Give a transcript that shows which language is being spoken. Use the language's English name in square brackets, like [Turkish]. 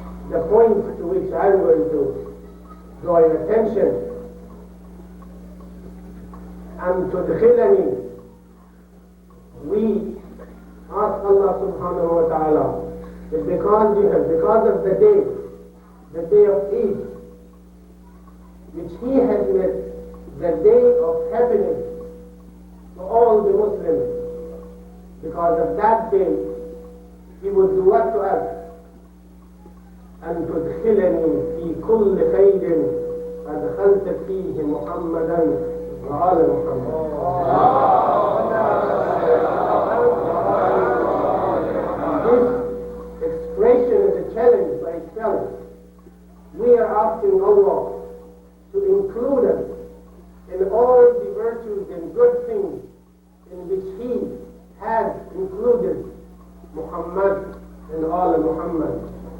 [English] The point to which I'm going to draw your attention, and to the we ask Allah subhanahu wa ta'ala that because of the day of Eid, which He has made the day of happiness to all the Muslims, because of that day, He would do what to us? [Arabic] أن تدخلني في كل خير أدخلت فيه محمدا وآل محمد. [English] This expression is a challenge by itself. We are asking Allah to include us in all the virtues and good things in which He has included Muhammad and all Muhammad.